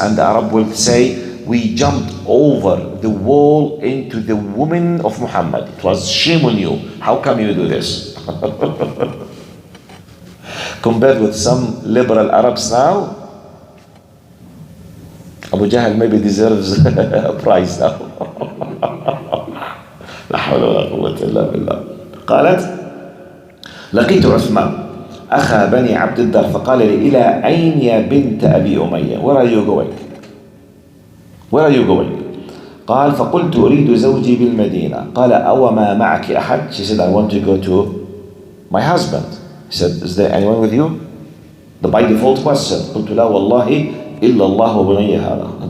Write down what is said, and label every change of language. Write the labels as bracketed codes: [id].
[en] And the Arab will say, we jumped over the wall into the woman of Muhammad. It was shame on you. How come you do this? Compared with some liberal Arabs now, Abu Jahl maybe deserves a prize now. [ar] لا حول ولا قوة إلا بالله. قالت لقيت عثمان أخا بني عبد الدار فقال لي إلى أين يا بنت أبي أمية? [en] Where are you going? Where are you going? [ar] قال فقلت أريد زوجي بالمدينة. قال أو ما معك أحد? [en] She said, I want to go to my husband. He said, is there anyone with you? The by default question. [ar] قلت لا والله إلا الله وبني هذا.